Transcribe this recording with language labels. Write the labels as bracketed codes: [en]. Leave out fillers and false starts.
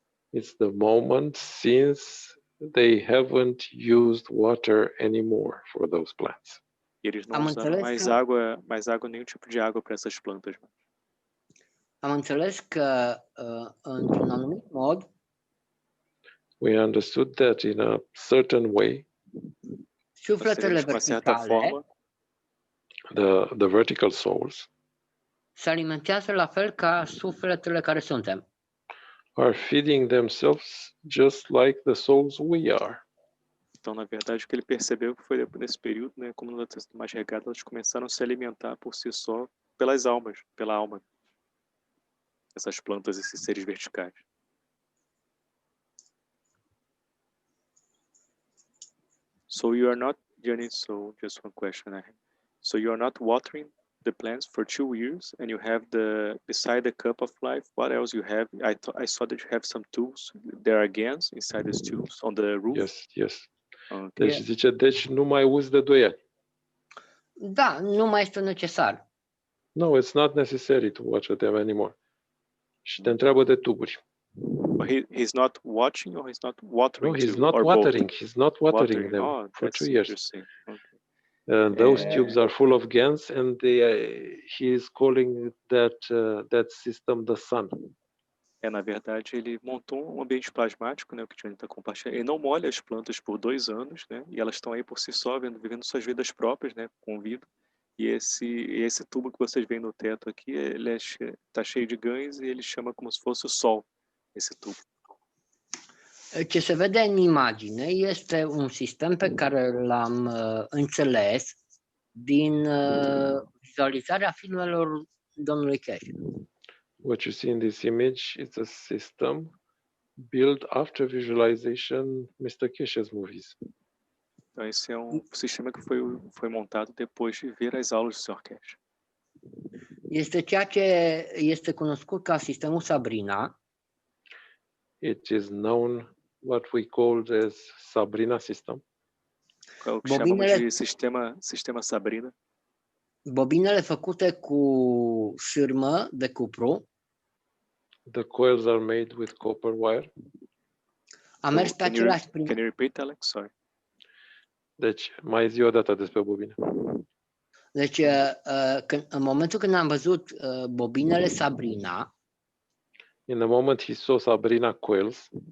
[en] It's the moment since they haven't used water anymore for those plants. [pt] Eles não usaram mais água, nenhum tipo de água para essas plantas. [ro] Am înțeles că într-un anumit mod [en] we understood that in a certain way [ro] sufletele verticale, [en] the vertical souls, [ro] se alimentează la fel ca sufletele care suntem. [en] Are feeding themselves just like the souls we are. [pt] Então, na verdade, o que ele percebeu foi nesse período, né, como elas estão mais regadas, elas começaram a se alimentar por si só pela alma. Essas plantas, esses seres verticais. [en] So you are not, Jenny, so just one question. So you are not watering the plants for 2 years and you have beside the cup of life, what else you have? I saw that you have some tools. There are agains inside these tools on the roof. Yes. Okay. [ro] Deci zice, nu mai uzi de 2 ani. Da, nu mai este necesar. [en] No, it's not necessary to watch them anymore. [ro] Și te întreabă de tuburi. [en] He's not watching or he's not watering? No, he's not watering. He's not watering them for 2 years. Okay. Those tubes are full of GANs, and he is calling that system the sun. [pt] Na verdade, ele montou ambiente plasmático, né, o que a gente está compartilhando. Ele não molha as plantas por 2 anos, né, e elas estão aí por si só, vivendo suas vidas próprias, né, com vida. E esse tubo que vocês veem no teto aqui, ele está cheio de gãs e ele chama como se fosse o sol, esse tubo. [ro] Ce se vede în imagine este un sistem pe care l-am înțeles din vizualizarea filmelor domnului Keshe. [en] What you see in this image is a system built after visualization Mr. Keshe's movies. [pt] Então esse é sistema que foi montado depois de ver as aulas do Sr. Keshe. [ro] Este ceea ce este cunoscut ca sistemul Sabrina. [en] It is known what we call as Sabrina system. [pt] O que chamamos de sistema Sabrina. [ro] Bobinele făcute cu sârmă de cupru. [en] The coils are made with copper wire. [ro] Am mers pe același prin... [en] Can you repeat, Alex? Sorry. [ro] Deci, mai zi o dată despre bobine. Deci, în momentul când am văzut bobinele Sabrina, [en] in the moment he saw Sabrina coils,